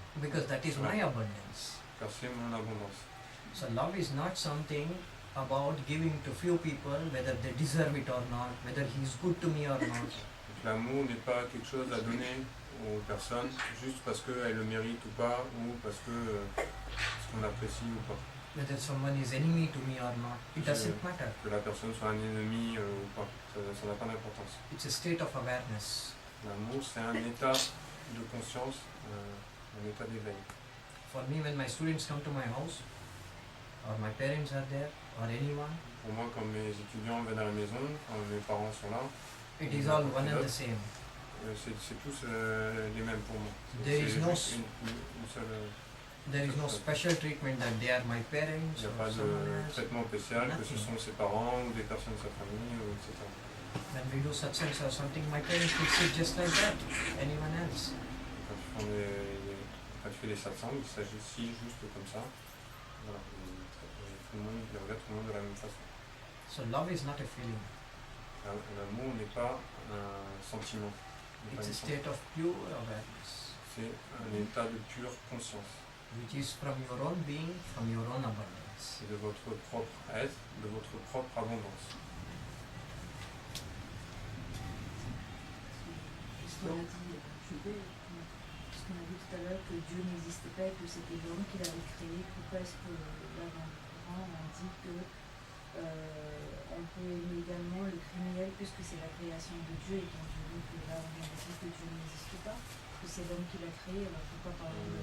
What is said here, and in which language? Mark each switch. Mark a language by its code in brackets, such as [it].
[en] Because that is my abundance. [fr] car c'est mon abondance. [en] So love is not something about giving to few people whether they deserve it or not, whether he is good to me or not. [fr] Donc l'amour n'est pas quelque chose à donner aux personnes juste parce qu'elles le méritent ou pas, ou parce qu'on apprécie ou pas. [en] Whether someone is enemy to me or not, it doesn't matter. [fr] Que la personne soit un ennemi ou pas, ça n'a pas d'importance. [en] It's a state of awareness. [fr] L'amour, c'est un état de conscience, un état d'éveil. [en] For me, when my students come to my house, or my parents are there, or anyone, [fr] Pour moi, quand mes étudiants viennent à la maison, quand mes parents sont là, [en] it is all one and the same. [fr] c'est tous les mêmes pour moi. [en] There is [fr] C'est [en] no [fr] juste une seule... [en] There is no special treatment that they are my parents [fr] Il n'y a [en] or [fr] pas [en] someone [fr] de [en] else. [fr] traitement spécial, que ce sont ses parents ou des personnes de sa famille, etc. [en] When we do satsangs or something, my parents will sit just like that. Anyone else? [fr] Quand tu fais les satsangs, il s'agit juste comme ça. Voilà. Et tout le monde, il regarde tout le monde de la même façon. [en] So love is not a feeling. [fr] L'amour n'est pas un sentiment. n'est pas [en] It's a [fr] une [en] state of pure awareness, [fr] C'est un état de pure conscience. [en] which is from your own being, from your own abundance. [fr] C'est de votre propre être, de votre propre abondance. Ce qu'on a dit, ce qu'on a dit tout à l'heure, que Dieu n'existait pas et que c'était l'homme qui l'avait créé, pourquoi est-ce que là dans le Coran on dit que on peut aimer également le criminel puisque c'est la création de Dieu, étant donné que là on vient de dire que Dieu n'existe pas, que c'est l'homme qui l'a créé, alors pourquoi parler